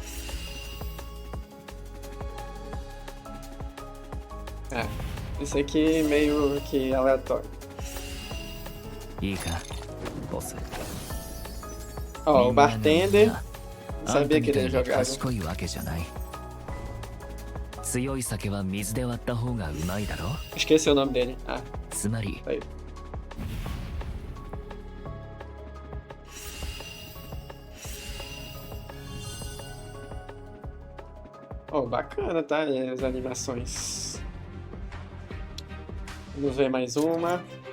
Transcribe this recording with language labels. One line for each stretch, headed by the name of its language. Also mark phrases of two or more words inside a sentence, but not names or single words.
Portuguese: Esse aqui meio que aleatório. Ó, o bartender. Não sabia que ele jogava.
Japanese: 強い酒は水で割った方がうまいだろ。
Portuguese: Esqueci o nome dele. Ah,
Japanese: つまり
Portuguese: aí. Oh, bacana, tá? As animações. Vamos ver mais uma.